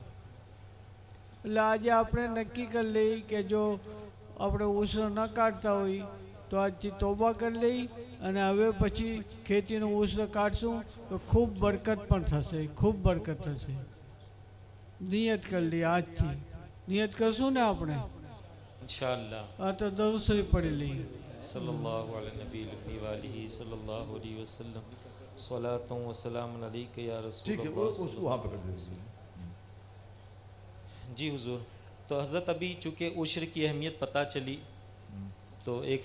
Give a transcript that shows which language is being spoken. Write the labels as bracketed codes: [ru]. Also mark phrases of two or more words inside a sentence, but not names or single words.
[gu] એટલે આજે આપણે નક્કી કરી લઈ કે જો આપણે ઉછરો ન કાઢતા હોય તો આજથી તોબા કરી લઈ, અને હવે પછી ખેતીનું ઉછરો કાઢશું તો ખૂબ બરકત પણ થશે, ખૂબ બરકત થશે। નિયત કરી લઈએ આજથી, નિયત કરશું ને આપણે? [ar] انشاءاللہ۔ [gu] આ તો દરુદ શરીફ પડી લઈએ۔ [ar] صلی اللہ علی نبی الامی وآلہ صلی اللہ علیہ وسلم، صلاۃ و سلام علیک یا رسول [ur] ٹھیک ہے، اللہ اس صلی کو وہاں پہ کر دیجیے۔ جی حضور، تو حضرت ابھی چونکہ عشر کی اہمیت پتہ چلی تو ایک